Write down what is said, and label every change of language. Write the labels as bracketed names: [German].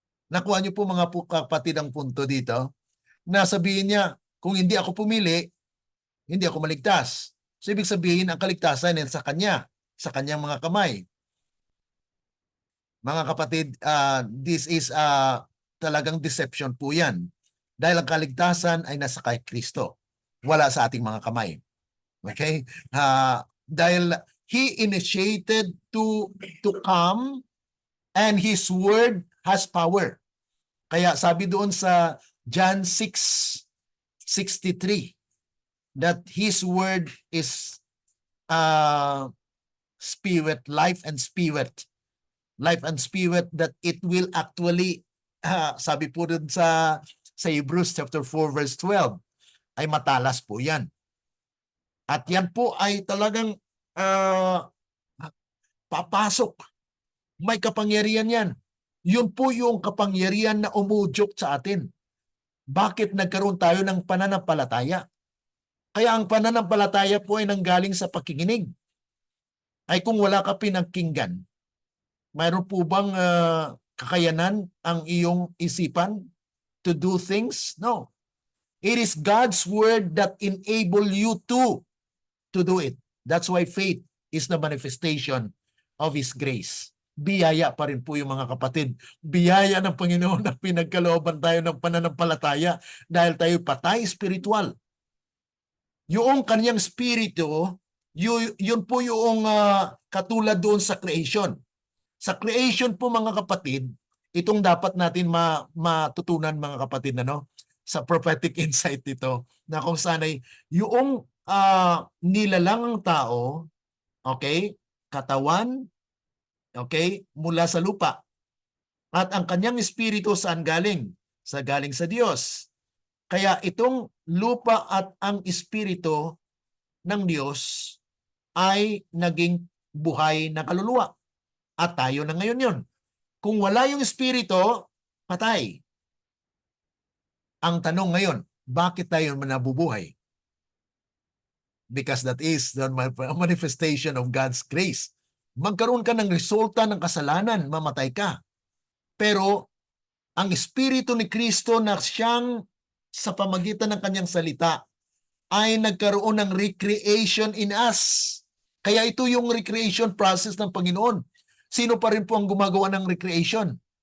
[Filipino] Nakuha niyo po mga kapatid ang punto dito, na sabihin niya, kung hindi ako pumili, hindi ako maligtas. So ibig sabihin ang kaligtasan ay sa Kanya, sa Kanyang mga kamay. Mga kapatid, [English] this is [Filipino] talagang deception po yan. Dahil ang kaligtasan ay nasa kay Kristo. Wala sa ating mga kamay. Okay? [English] Dahil He initiated to come and His word has power. [Filipino] Kaya sabi doon sa [English] John 6:63 that His word is spirit, life and spirit. Life and spirit, that it will actually, [Filipino] sabi po dun sa Hebrews chapter 4 verse 12, ay matalas po yan. At yan po ay talagang papasok. May kapangyarihan yan. Yun po yung kapangyarihan na umudyok sa atin. Bakit nagkaroon tayo ng pananampalataya? Kaya ang pananampalataya po ay nanggaling sa pakikinig. Ay kung wala ka pinagkinggan, mayroon po bang kakayanan ang iyong isipan [English] to do things? No. It is God's word that enable you to do it. That's why faith is the manifestation of His grace. [Filipino] Biyaya pa rin po yung mga kapatid. Biyaya ng Panginoon na pinagkalooban tayo ng pananampalataya dahil tayo patay spiritual. Yung kanyang spirito, yun po yung katulad doon sa creation. Sa creation po mga kapatid, itong dapat natin matutunan mga kapatid, sa prophetic insight ito, na kung sana'y yung nilalang ang tao, okay, katawan, okay, mula sa lupa. At ang kanyang espiritu saan galing? Galing sa Diyos. Kaya itong lupa at ang espiritu ng Diyos ay naging buhay na kaluluwa. At tayo na ngayon yun. Kung wala yung espiritu, patay. Ang tanong ngayon, bakit tayo nabubuhay? [English] Because that is the manifestation of God's grace. [Filipino] Magkaroon ka ng resulta ng kasalanan, mamatay ka. Pero ang Espiritu ni Kristo na siyang sa pamagitan ng kanyang salita ay nagkaroon ng [English] recreation in us. [Filipino] Kaya ito yung recreation process ng Panginoon. Sino pa rin po ang gumagawa ng recreation?